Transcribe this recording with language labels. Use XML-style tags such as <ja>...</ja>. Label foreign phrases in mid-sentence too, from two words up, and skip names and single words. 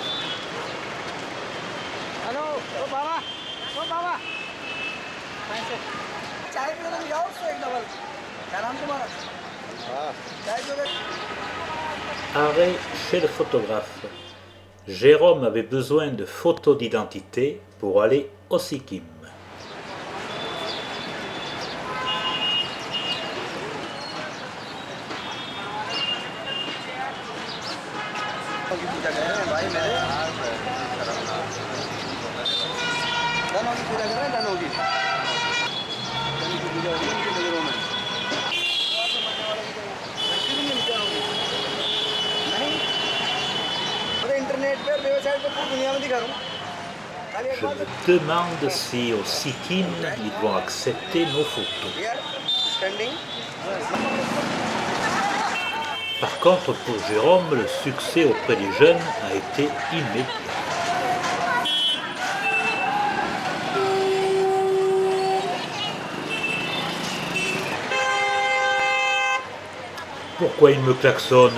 <fr>Allô, oh Baba, oh Baba.</fr> <hi>चाय पीने में जाओ सो एक डबल क्या नाम तुम्हारा चाय पीने</hi> <fr>Arrêt chez le photographe. Jérôme avait besoin de photos d'identité pour aller au Sikkim.</fr> <hi>पूजा कर रहे हैं भाई मेरे दानों की पूजा कर रहे हैं दानों की पूजा हो रही है उनकी नजरों में नहीं अरे इंटरनेट पे वेबसाइट पे पूरी दुनिया में दिखा रहा हूँ</hi> <fr>Je me demande si au Sikkim, ils vont accepter nos photos. स्टैंडिंग Par contre, pour Jérôme, le succès auprès des jeunes a été immédiat. Pourquoi il me klaxonne?</fr>